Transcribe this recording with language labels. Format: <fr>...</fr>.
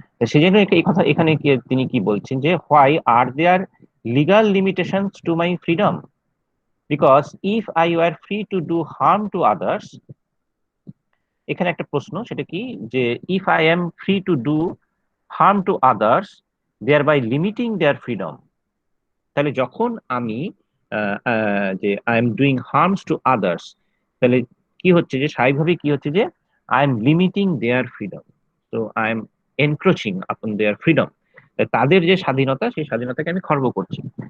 <bn>সেই জন্য এই কথা এখানে তিনি কি বলছেন, যে</bn> <en>Why are there legal limitations to my freedom? Because if I were free to do harm to others,</en> <bn>এখানে একটা প্রশ্ন, সেটা কি, যে</bn> <en>If I am free to do harm to others, thereby limiting their freedom।</en> <bn>তাহলে যখন আমি যে</bn> <en>I am doing harms to others,</en> <bn>তাহলে কি হচ্ছে যে স্বাভাবিকভাবে কি হচ্ছে যে</bn> <en>I am limiting their freedom,</en> <bn>তো আই এম এনক্রোচিং আপন দেয়ার ফ্রিডম, তাদের যে স্বাধীনতা সেই স্বাধীনতাকে আমি খর্ব করছি।</bn>